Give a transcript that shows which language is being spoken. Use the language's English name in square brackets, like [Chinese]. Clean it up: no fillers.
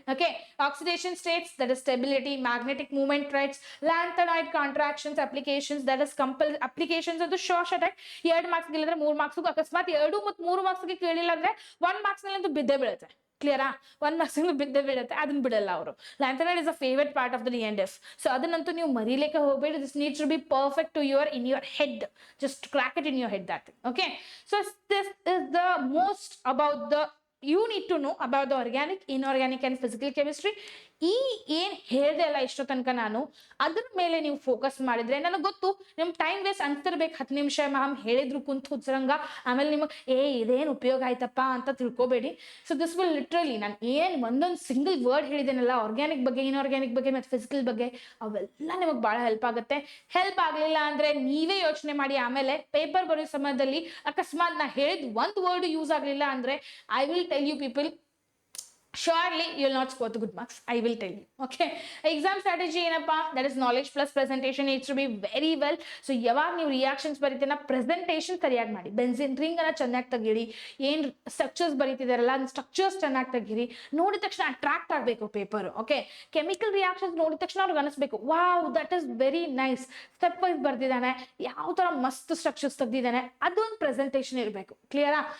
[English] Okay, oxidation states, that is stability, magnetic movement traits, lanthanide contractions, applications, that is applications. [Kannada] ಅದು short attack 2 marks ಇಲ್ಲದ್ರೆ 3 marks. ಅಕಸ್ಮಾತ್ 2 ಮತ್ತು 3 ಮಾರ್ಕ್ಸ್ಗೆ ಕೇಳಿಲ್ಲ ಅಂದ್ರೆ 1 marks ನಲ್ಲಿ ಬಿದ್ದೇ ಬೀಳುತ್ತೆ. ಕ್ಲಿಯರಾ? 1 ಮಾರ್ಕ್ಸ್ ಬಿದ್ದೇ ಬೀಳುತ್ತೆ, ಅದನ್ನ ಬಿಡಲ್ಲ ಅವರು. [English] Lanthanide is a favourite part of the D and F. [Kannada] So ಅದನ್ನಂತೂ ನೀವು ಮರೀಲಿಕ್ಕೆ ಹೋಗಬೇಡಿ. [English] This needs to be perfect to in your head. Just crack it in your head, that thing. Okay, so this is the most about the you need to know about the organic, inorganic and physical chemistry. [Kannada] ಈ ಏನ್ ಹೇಳ್ದೆ ಅಲ್ಲ ಇಷ್ಟೋ ತನಕ ನಾನು, ಅದ್ರ ಮೇಲೆ ನೀವು ಫೋಕಸ್ ಮಾಡಿದ್ರೆ, ನನಗೆ ಗೊತ್ತು ನಿಮ್ ಟೈಮ್ ವೇಸ್ಟ್ ಅನ್ತಿರ್ಬೇಕು, 10 ನಿಮಿಷ ಮ್ಯಾಮ್ ಹೇಳಿದ್ರು ಕುಂತು ಹುಚ್ಚರಂಗ, ಆಮೇಲೆ ನಿಮಗೆ ಇದೇನ್ ಉಪಯೋಗ ಆಯ್ತಪ್ಪ ಅಂತ ತಿಳ್ಕೊಬೇಡಿ. [English] so this will literally, [Kannada] ನಾನು ಏನ್ ಒಂದೊಂದು ಸಿಂಗಲ್ ವರ್ಡ್ ಹೇಳಿದ್ದೇನಲ್ಲ ಆರ್ಗ್ಯಾನಿಕ್ ಬಗ್ಗೆ, ಇನ್ಆರ್ಗ್ಯಾನಿಕ್ ಬಗ್ಗೆ ಮತ್ತೆ ಫಿಸಿಕಲ್ ಬಗ್ಗೆ, ಅವೆಲ್ಲ ನಿಮಗೆ ಬಹಳ ಹೆಲ್ಪ್ ಆಗುತ್ತೆ. ಹೆಲ್ಪ್ ಆಗ್ಲಿಲ್ಲ ಅಂದ್ರೆ ನೀವೇ ಯೋಚನೆ ಮಾಡಿ, ಆಮೇಲೆ ಪೇಪರ್ ಬರೋ ಸಮಯದಲ್ಲಿ ಅಕಸ್ಮಾತ್ ನಾ ಹೇಳಿದ್ ಒಂದು ವರ್ಡ್ ಯೂಸ್ ಆಗ್ಲಿಲ್ಲ ಅಂದ್ರೆ, [English] I will tell you people, surely you will not score the good marks, I will tell you. Okay, exam strategy ಏನಪ್ಪಾ, that is knowledge plus presentation needs to be very well. [Kannada] So ಯಾವಾಗ ನೀವು reactions ಬರೀತೀನ, presentation ಸರಿಯಾಗಿ ಮಾಡಿ. Benzene ring ಅನ್ನ ಚೆನ್ನಾಗಿ ತೆಗೀರಿ, ಏನ್ structures ಬರೀತಿದಾರಲ್ಲ structures ಚೆನ್ನಾಗಿ ತೆಗೀರಿ. ನೋಡಿದ ತಕ್ಷಣ ಅಟ್ರಾಕ್ಟ್ ಆಗಬೇಕು ಪೇಪರ್. ಓಕೆ, ಕೆಮಿಕಲ್ ರಿಯಾಕ್ಷನ್ಸ್ ನೋಡಿದ ತಕ್ಷಣ ಅವ್ರಿಗೆ ಅನಿಸ್ಬೇಕು, [English] wow that is very nice, [Kannada] step wise ಬರ್ದಿದ್ದಾನೆ, ಯಾವ ತರ ಮಸ್ತ್ ಸ್ಟ್ರಕ್ಚರ್ಸ್ ತೆಗ್ದಿದ್ದಾನೆ, ಅದೊಂದು ಪ್ರೆಸೆಂಟೇಷನ್ ಇರಬೇಕು. ಕ್ಲಿಯರಾ?